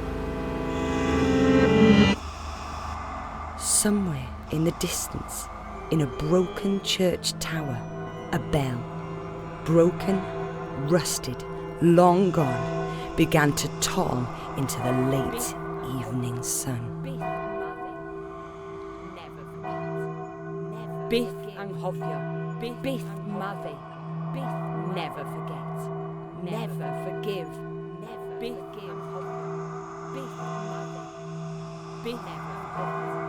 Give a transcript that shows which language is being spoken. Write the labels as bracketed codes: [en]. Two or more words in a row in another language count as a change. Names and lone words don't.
[en] Somewhere in the distance, in a broken church tower, a bell, broken, rusted, long gone, began to toll into the late evening sun. [cy] Byth anghofio, byth maddu, byth [en] never forget, never forgive, [cy] byth anghofio, byth maddu, byth [en] never forget.